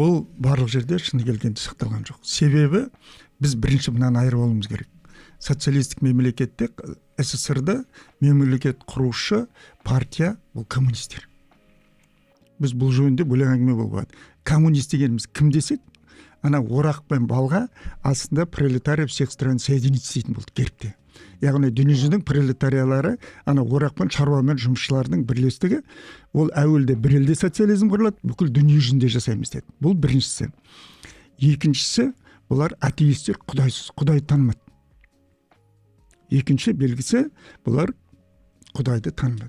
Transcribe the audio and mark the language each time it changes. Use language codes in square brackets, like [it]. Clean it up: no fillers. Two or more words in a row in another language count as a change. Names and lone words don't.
[kk] Бұл барлық жерде шыны келгенде сақталған жоқ. Себебі біз бірінші мынаны айырып алуымыз керек. Социалистік мемлекетте, СССР-да мемлекет құрушы партия бұл коммунистер. Біз бұл жөнінде бөлек әңгіме болған. Коммунист дегеніміз кім десек, ана орақ пен балға астында [ru] пролетария всех стран соединиться [kk] дейтін болды керіпте. Яғни дүниежүзінің пролетариялары ана орақ пен шаруа мен жұмысшылардың бірлестігі, ол әуелде бір елде социализм құрылады, бүкіл дүние жүзінде жасаймыз деді. Бұл біріншісі. Екіншісі, бұлар атеистер, құдайсыз, құдай танымады. Екінші белгісі, бұлар құдайды танымады.